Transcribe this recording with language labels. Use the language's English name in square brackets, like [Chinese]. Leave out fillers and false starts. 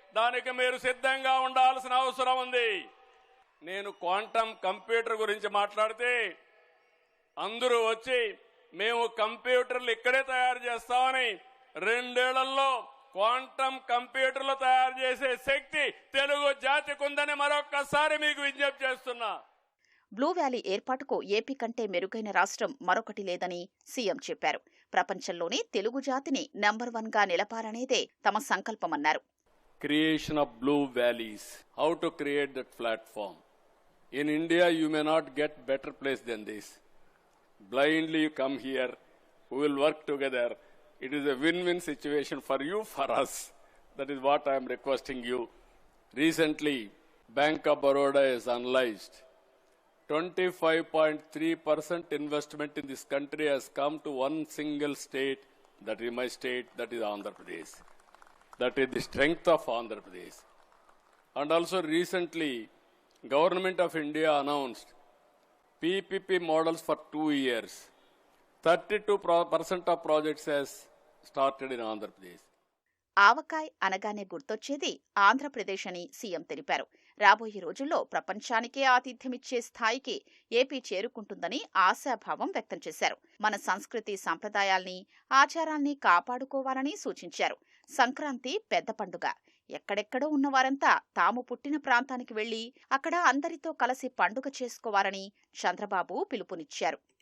[Telugu] దానికి మీరు సిద్ధంగా ఉండాల్సిన అవసరం ఉంది. నేను క్వాంటమ్ కంప్యూటర్ గురించి మాట్లాడితే అందరూ వచ్చి మేము కంప్యూటర్లు ఇక్కడే తయారు చేస్తామని, 2 ఏళ్లలో క్వాంటమ్ కంప్యూటర్లు తయారు చేసే శక్తి తెలుగు జాతికి ఉందని మరొక్కసారి మీకు విజ్ఞప్తి చేస్తున్నా. బ్లూ వ్యాలీ ఏర్పాటుకు ఏపీ కంటే మెరుగైన రాష్ట్రం మరొకటి లేదని సీఎం చెప్పారు. ప్రపంచంలోనే తెలుగు జాతిని నంబర్ 1గా నిలపాలనేదే తమ సంకల్పమన్నారు. [English] Creation of blue valleys. How to create that platform? In India, you may not get better place than this. Blindly you come here, we will work together. It is a win-win situation for you, for us. That is what I am requesting you. Recently, Bank of Baroda has analyzed 25.3% investment in this country has come to one single state, that is my state, that is Andhra Pradesh. That is the strength of Andhra Pradesh. And also recently, Government of India announced PPP models for 2 years. 32% of projects has started in Andhra Pradesh. [Telugu] Avakaya అనగానే గుర్తొచ్చేది ఆంధ్రప్రదేశ్ అని CM తెలిపారు. రాబోయే రోజుల్లో ప్రపంచానికే ఆతిథ్యమిచ్చే స్థాయికి AP చేరుకుంటుందని ఆశాభావం వ్యక్తం చేశారు. మన సంస్కృతి సంప్రదాయాల్ని, ఆచారాల్ని కాపాడుకోవాలని సూచించారు. సంక్రాంతి పెద్ద పండుగ. ఎక్కడెక్కడో ఉన్నవారంతా తాము పుట్టిన ప్రాంతానికి వెళ్లి అక్కడ అందరితో కలిసి పండుగ చేసుకోవాలని చంద్రబాబు పిలుపునిచ్చారు.